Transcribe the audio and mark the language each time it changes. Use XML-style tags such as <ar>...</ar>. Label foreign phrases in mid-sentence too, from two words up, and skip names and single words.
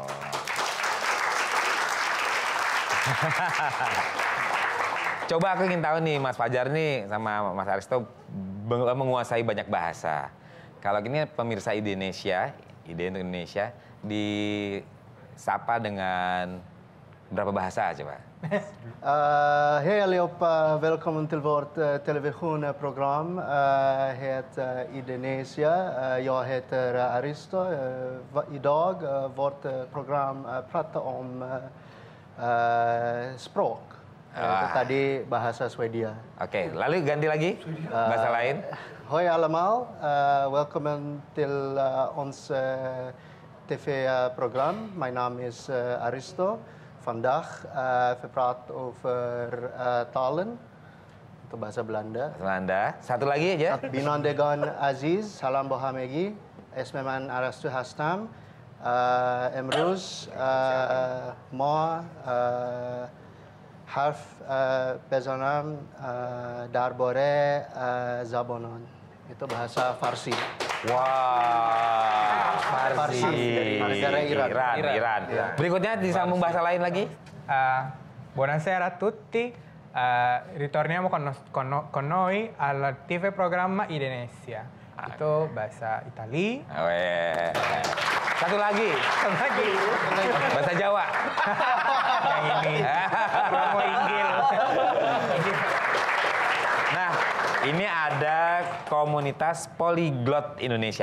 <id>Coba aku ingin tahu nih, Mas Fajar nih sama Mas Aristo menguasai banyak bahasa. Kalau gini pemirsa Indonesia, Ide Indonesia, disapa dengan berapa bahasa coba?</id> <sv>Hej allihopa, välkommen till vårt televisionprogram. Heter Indonesia. Jag heter Aristo. Idag vårt program pratar om språk.</sv> <id>Tadi bahasa Swedia. Oke, lalu ganti lagi bahasa lain.</id> <nl>Hoi allemaal, welkom till ons tv-program. Mijn naam is Aristo. Vandaag verpraat over talen,</nl> <id>itu bahasa Belanda. Belanda. Satu lagi aja.</id> <fa>بینندگان عزیز، سلام به همگی. اسم من ارسطو هستم. امروز ما حرف بزنیم درباره زبان‌ها.</fa> <id>Itu bahasa Farsi. Wah, Farsi dari negara Iran. Berikutnya disambung bahasa lain lagi.</id> <it>Buonasera a tutti. Ritorniamo con noi al TV programma Indonesia.</it> <id>Itu bahasa Itali. Satu lagi. Bahasa Jawa. Yang ini. Promo Inggil. Nah, ini ada komunitas Polyglot Indonesia.</id>